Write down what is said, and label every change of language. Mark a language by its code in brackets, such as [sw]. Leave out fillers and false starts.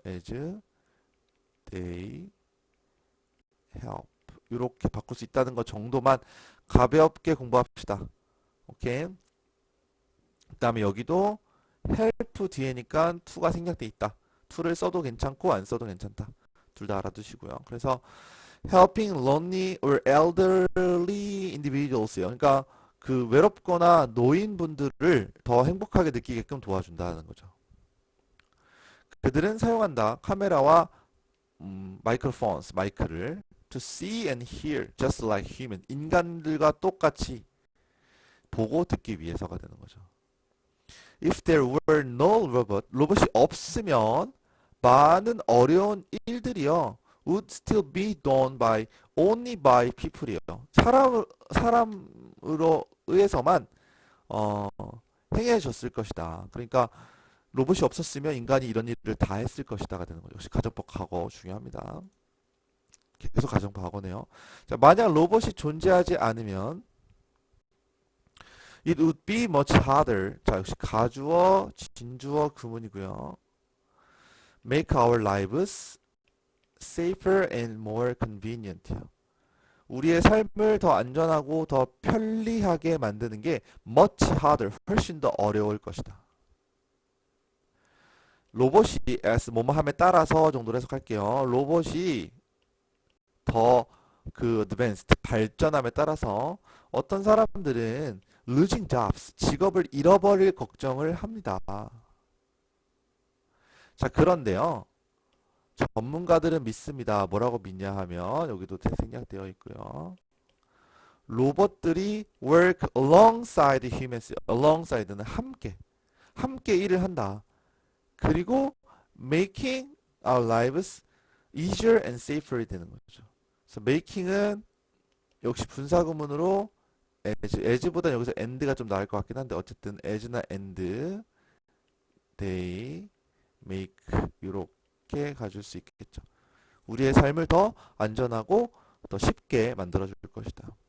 [en] as they help [ko] 이렇게 바꿀 수 있다는 것 정도만 가볍게 공부합시다. 오케이. 그 다음에 여기도 help 뒤에니까 to가 생략돼 있다. to를 써도 괜찮고 안 써도 괜찮다. 둘 다 알아두시고요. 그래서 [en] helping lonely or elderly individuals [ko] 요. 그러니까 그 외롭거나 노인분들을 더 행복하게 느끼게끔 도와준다는 거죠. 그들은 사용한다. [en] 카메라와 microphones, 마이크를 to see and hear just like human. [ko] 인간들과 똑같이 보고 듣기 위해서가 되는 거죠. [en] If there were no robot, [ko] 로봇이 없으면 많은 어려운 일들이요 [en] would still be done by only by people이요. [ko] 사람으로 의해서만 어, 행해졌을 것이다. 그러니까 로봇이 없었으면 인간이 이런 일을 다 했을 것이다가 되는 거죠. 역시 가정법 과거 중요합니다. 계속 가정법 과거네요. 자, 만약 로봇이 존재하지 않으면 [en] it would be much harder. [ko] 자, 역시 가주어, 진주어, 구문이고요. [en] make our lives safer and more convenient. [ko] 우리의 삶을 더 안전하고 더 편리하게 만드는 게 [en] much harder, [ko] 훨씬 더 어려울 것이다. 로봇이 as 뭐뭐함에 따라서 정도로 해석할게요. 로봇이 더 그 advanced, 발전함에 따라서 어떤 사람들은 [en] losing jobs, [ko] 직업을 잃어버릴 걱정을 합니다. 자, 그런데요. 전문가들은 믿습니다. 뭐라고 믿냐 하면 여기도 생략되어 있고요. [en] 로봇들이 work alongside humans. [ko] alongside는 함께 일을 한다. [en] 그리고 making our lives easier and safer [ko] 되는 거죠. 그래서 making은 역시 분사구문으로 as보다는 여기서 and가 좀 나을 것 같긴 한데 어쨌든 as나 [en] and they make [ko] 이렇게 가질 수 있겠죠. 우리의 삶을 더 안전하고 더 쉽게 만들어줄 것이다.